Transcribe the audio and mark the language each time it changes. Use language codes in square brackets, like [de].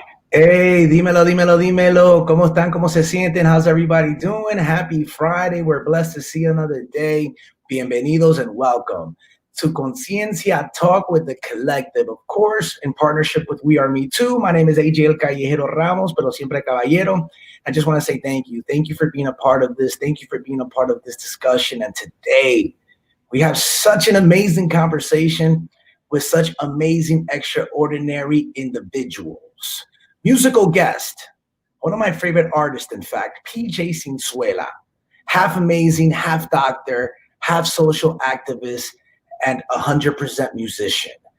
[es] Hey, dímelo, dímelo, dímelo. ¿Cómo están? ¿Cómo se sienten? How's everybody doing? Happy Friday. [en] We're blessed to see another day. Bienvenidos and welcome to Conciencia Talk with the Collective, of course, in partnership with We Are Me Too. My name is AJ El Kallejero Ramos, pero siempre Caballero. I just want to say thank you. Thank you for being a part of this. Thank you for being a part of this discussion. And today, we have such an amazing conversation with such amazing, extraordinary individuals. Musical guest, one of my favorite artists, in fact, PJ Sinzuela, half amazing, half doctor, half social activist, and 100% musician.